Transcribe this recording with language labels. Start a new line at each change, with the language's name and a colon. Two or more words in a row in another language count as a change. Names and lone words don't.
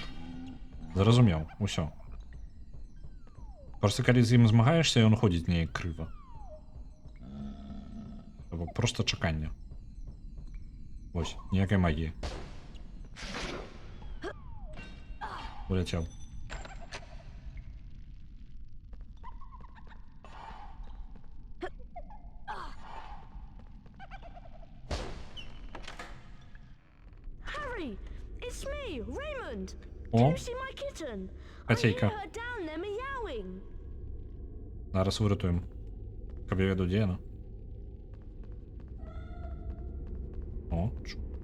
Belarusian: Зразумеў, усё. Просто калі з ім змагаешся, ён ходзіць неяк крыва. Просто чаканне. Вось, ніякай магіі. Уляцеў.
English: Harry, it's me, Raymond. О, Can you see my kitten? I hear
Russian: Котейка.
English: her down there meowing.
Ukrainian: Зараз врятуємо. Каб я веду, де вона. О, чу.